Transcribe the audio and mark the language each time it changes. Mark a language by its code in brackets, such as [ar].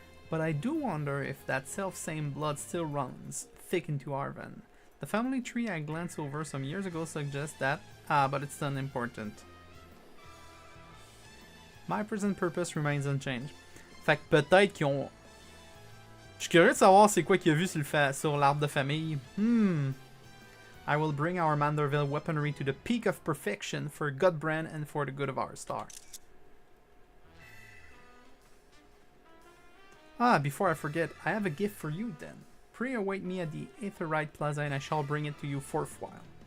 [en] But I do wonder if that self-same blood still runs thick into our vein. The family tree I glanced over some years ago suggests that, but it's unimportant. My present purpose remains unchanged. [fr] Fait que peut-être qu'ils ont... Je suis curieux de savoir c'est quoi qu'il a vu sur l'arbre de famille. [en] I will bring our Manderville weaponry to the peak of perfection for Godbrand and for the good of our star. Before I forget, I have a gift for you then. Pray await me at the Aetherite Plaza and I shall bring it to you forthwhile.